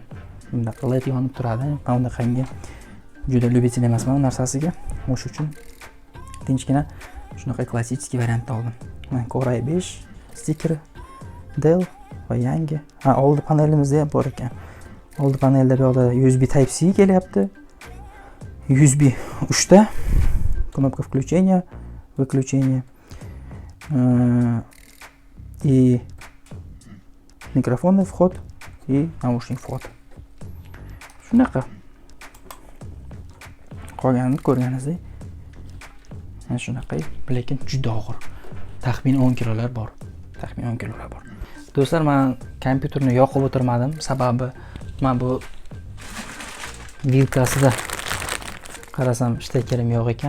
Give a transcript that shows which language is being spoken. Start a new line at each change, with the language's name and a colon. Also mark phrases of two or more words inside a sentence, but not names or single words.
Uzbek: Bunda LED yonib turadi. Men unaqangi juda любитель emasman bu narsasiga. O'sha uchun tinchgina shunaqa klassik variantni oldim. Mana Core i5 stiker DELL va yangi. Oldi panelimizda ham bor ekan. Oldi panelda bu yoqda USB Type-C kelyapti. USB 3 ta.
Russian: Кнопка включения, выключения. И микрофонный вход и наушник вход.
Uzbek: Shunaqa. Qolganini ko'rganingizdek. Mana shunaqa, lekin juda og'ir. Taxminan 10 kilolar bor. Do'stlar, men kompyuterni yoqib o'tirmadim. Sababi men bu vilkasida qarasam shtekerim yo'q ekan.